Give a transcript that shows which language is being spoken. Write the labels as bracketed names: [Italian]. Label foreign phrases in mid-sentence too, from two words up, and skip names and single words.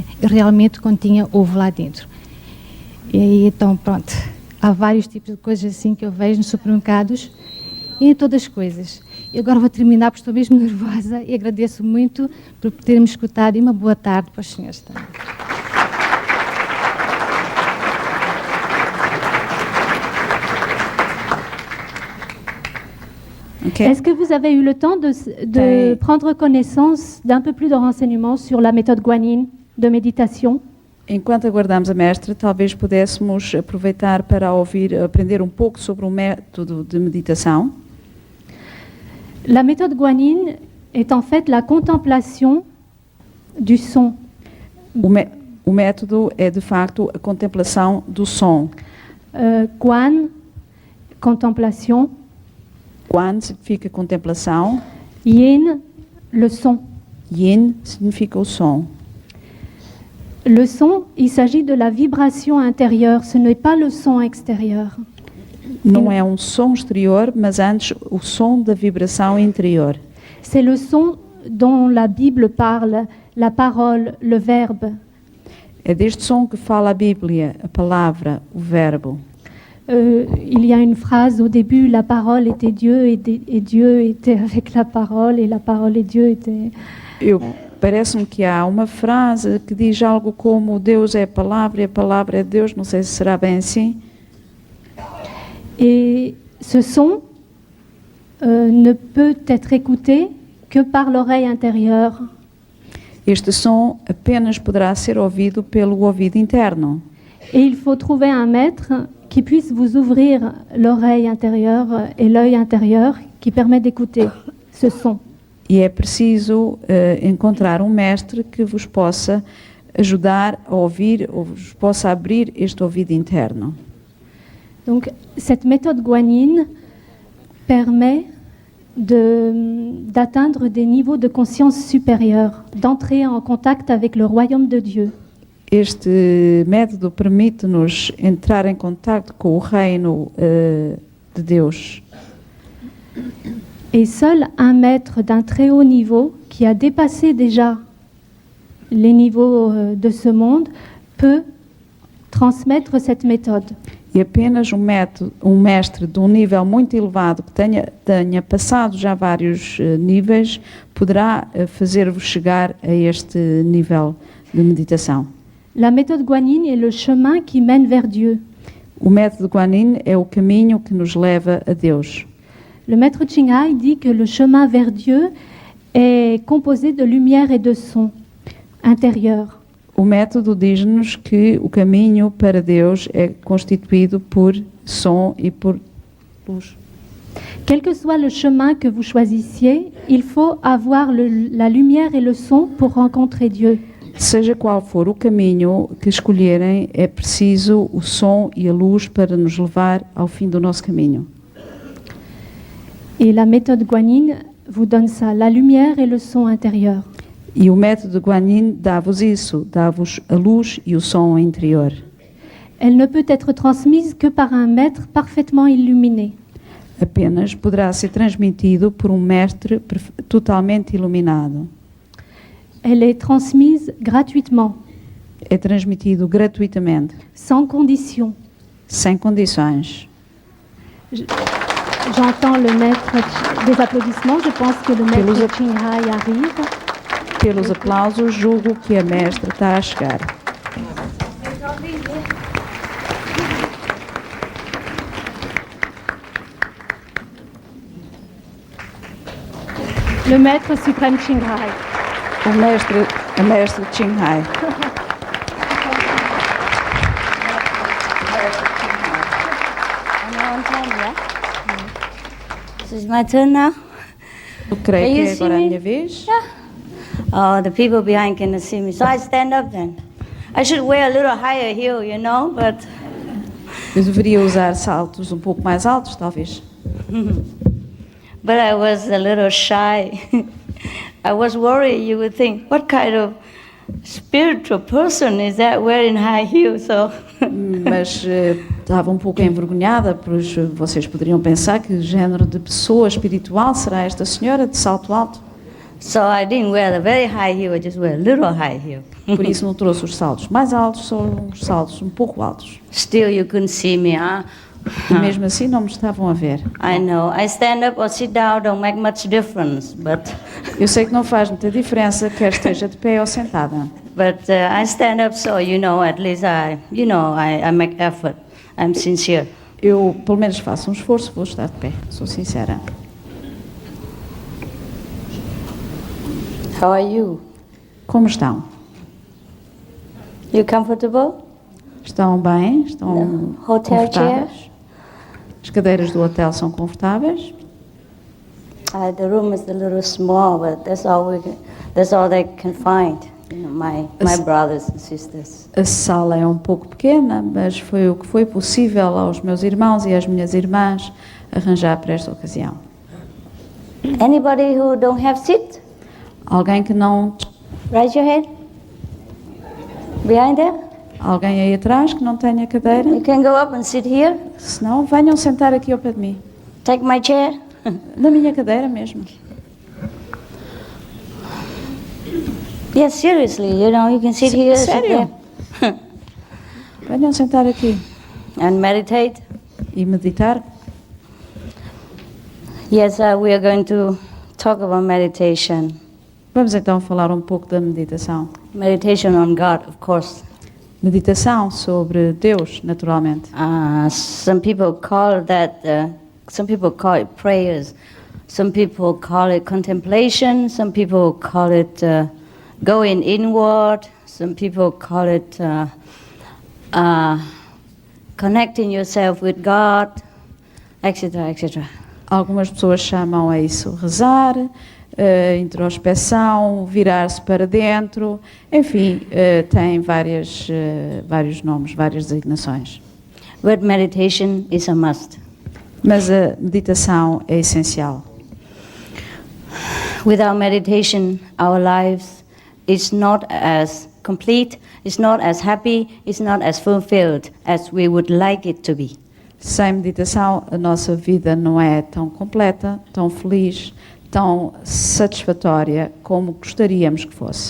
[Portuguese] E realmente continha ovo lá dentro. E então, pronto, há vários tipos de coisas assim que eu vejo nos supermercados e em todas as coisas. E agora vou terminar porque estou mesmo nervosa e agradeço muito por terem-me escutado e uma boa tarde para os senhores também. Okay. [French] Est-ce que vous avez eu le temps de prendre connaissance d'un peu plus de renseignements sur la méthode guanine de méditation? [Portuguese] Enquanto aguardamos a mestre, talvez pudéssemos aproveitar para aprender um pouco sobre o método de meditação. [French] La méthode guanine est en fait la contemplation du son. [Portuguese] O método é, de facto, a contemplação do som. [French] Guan, contemplation. [Portuguese] Guan significa contemplação. [French] Yin, le son. [Portuguese] Yin significa o som. [French] Le son, il s'agit de la vibration intérieure, ce n'est pas le son extérieur. [Portuguese] Não é um som exterior, mas antes o som da vibração interior. [French] C'est le son dont la Bible parle, la parole, le verbe. [Portuguese] É deste som que fala a Bíblia, a palavra, o verbo. [French] Il y a une phrase au début, la parole était Dieu et Dieu était avec la parole et Dieu était... [Portuguese] Parece-me que há uma frase que diz algo como Deus é a palavra e a palavra é Deus, não sei se será bem assim. [French] Et ce son ne peut être écouté que par l'oreille intérieure. [Portuguese] Este som apenas poderá ser ouvido pelo ouvido interno. [French] Et il faut trouver un maître qui puisse vous ouvrir l'oreille intérieure et l'œil intérieur qui permet d'écouter ce son. [Portuguese] E é preciso encontrar um mestre que vos possa ajudar a ouvir, ou vos possa abrir este ouvido interno. [French] Donc, cette méthode guanine permet d'atteindre des niveaux de conscience supérieurs, d'entrer en contact avec le royaume de Dieu. [Portuguese] Este método permite-nos entrar em contato com o reino de Deus. [French] Et seul un maître d'un très haut niveau, qui a dépassé déjà les niveaux de ce monde, peut transmettre cette méthode. [Portuguese] E apenas um mestre de um nível muito elevado, que tenha passado já vários níveis, poderá fazer-vos chegar a este nível de meditação. [French] La méthode guanine est le chemin qui mène vers Dieu. [Portuguese] O método Guanyin é o caminho que nos leva a Deus. [French] Le maître Ching dit que le chemin vers Dieu est composé de lumière et de son intérieur. [Portuguese] O método diz-nos que o caminho para Deus é constituído por som e por luz. [French] Quel que soit le chemin que vous choisissiez, il faut avoir la lumière et le son pour rencontrer Dieu. [Portuguese] Seja qual for o caminho que escolherem, é preciso o som e a luz para nos levar ao fim do nosso caminho. [French] Et la méthode guanine vous donne ça, la lumière et le son intérieur. [Portuguese] E o método Guanyin dá-vos isso, dá-vos a luz e o som interior. [French] Elle ne peut être transmise que par un maître parfaitement illuminé. [Portuguese] Apenas poderá ser transmitido por um mestre totalmente iluminado. [French] Elle est transmise gratuitement. [Portuguese] É transmitido gratuitamente, [French] Sans condition. [Portuguese] sem condições. [French] J'entends le maître des applaudissements. Je pense que le maître Ching arrive. [Portuguese] Pelos aplausos, julgo que a mestra está a chegar. [French] Le maître suprême Ching. [Portuguese] A mestre Ching. [English] This is my turn now. [Portuguese] Eu creio [English] Can [Portuguese] que [English] you [Portuguese] é [English] see [Portuguese] agora a [English] me? [Portuguese] minha vez. [English] Oh, the people behind cannot see me, so I stand up then. I should wear a little higher heel, you know, but [Portuguese] Eu deveria usar saltos um pouco mais altos, talvez. [English] I was a little shy. I was worried you would think, what kind of spiritual person is that wearing high heels? So [Portuguese] Mas estava um pouco envergonhada, pois vocês poderiam pensar que género de pessoa espiritual será esta senhora de salto alto. [English] so I didn't wear the very high heel, I just wear a little high heel. [Portuguese] Por isso não trouxe os saltos mais altos, só uns saltos um pouco altos. [English] Still you couldn't see me, huh? [Portuguese] E mesmo assim não me estavam a ver. [English] I know. I stand up or sit down don't make much difference, but [Portuguese] Eu sei que não faz muita diferença, quer esteja de pé ou sentada. [English] I stand up so at least I make effort. I'm sincere. [Portuguese] Eu, pelo menos, faço um esforço, vou estar de pé, sou sincera. [English] How are you? [Portuguese] Como estão? [English] You comfortable? [Portuguese] Estão bem? Estão [English] No. Hotel [Portuguese] confortáveis? As cadeiras do hotel são confortáveis? [English] The room is a little small, but that's all they can find. My brothers and sisters. [Portuguese] A sala é um pouco pequena, mas foi o que foi possível aos meus irmãos e às minhas irmãs arranjar para esta ocasião. [English] Anybody who don't have seat? [Portuguese] Alguém que não... [English] Raise your hand. Behind there? [Portuguese] Alguém aí atrás que não tenha cadeira? [English] You can go up and sit here. [Portuguese] Se não, venham sentar aqui ao pé de mim. [English] Take my chair. [Portuguese] Na minha cadeira mesmo. [English] Yes, seriously, you can sit here, sit [Portuguese] Sério? [English] there. [Portuguese] Venham sentar aqui [English] And meditate. [Portuguese] e meditar. [English] Yes, we are going to talk about meditation. [Portuguese] Vamos então falar um pouco da meditação. [English] Meditation on God, of course. [Portuguese] Meditação sobre Deus, naturalmente. [English] Some people call it prayers. Some people call it contemplation. Some people call it going inward. Some people call it connecting yourself with God, etc., etc. [Portuguese] Algumas pessoas chamam a isso rezar, introspeção, virar-se para dentro, enfim, tem vários nomes, várias designações. [English] But meditation is a must. [Portuguese] Mas a meditação é essencial. [English] Without meditation, our lives is not as complete, it's not as happy, it's not as fulfilled as we would like it to be. [Portuguese] Sem meditação, a nossa vida não é tão completa, tão feliz, tão satisfatória como gostaríamos que fosse.